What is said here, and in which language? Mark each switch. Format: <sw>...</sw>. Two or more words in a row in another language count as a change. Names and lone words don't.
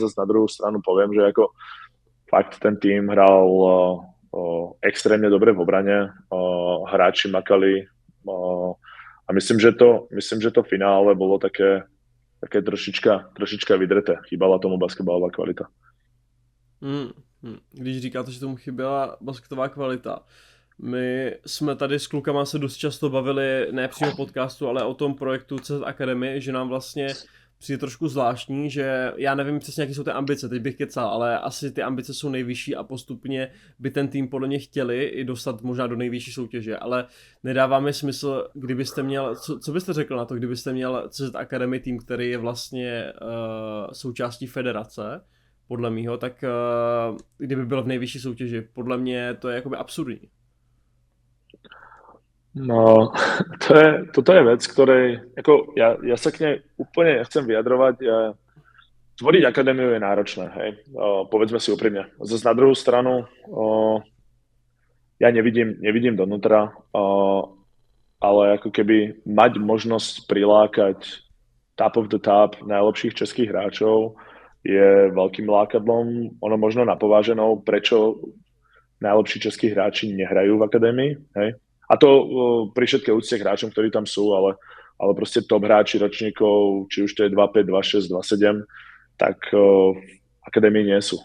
<sk>Zase na druhú stranu poviem, že ako fakt ten tým hral extrémne dobre v obrane, hráči makali a myslím, že to finále bolo také trošička vydreté. Chýbala tomu basketbalová kvalita.</sk> <cs>Když říkáte, že tomu chyběla basketová kvalita, my jsme tady s klukama se dost často bavili, ne přímo podcastu, ale o tom projektu CZ Academy, že nám vlastně přijde trošku zvláštní, že já nevím přesně, jaké jsou ty ambice, teď bych kecal, ale asi ty ambice jsou nejvyšší a postupně by ten tým podle mě chtěli i dostat možná do nejvyšší soutěže, ale nedává mi smysl, kdybyste měl, co byste řekl na to, kdybyste měl CZ Academy tým, který je vlastně součástí federace, podle mýho, tak kdyby byl v nejvyšší soutěži, podle mě to je jakoby absurdní.</cs> <sk>No, toto je vec, ktorej, ako ja sa k nej úplne nechcem vyjadrovať. Tvoriť akadémiu je náročné, hej. Povedzme si úprimne. Zas na druhú stranu, ja nevidím donútra, ale ako keby mať možnosť prilákať</sk> <en>top of the top</en> <sk>najlepších českých hráčov je veľkým lákadlom, ono možno napováženou, prečo najlepší českí hráči nehrajú v akadémii, hej. A to pri všetkej úcte k hráčom, ktorí tam sú, ale proste top hráči ročníkov, či už to je 2-5, 2-6, 2-7, tak v akadémii nie sú.</sk>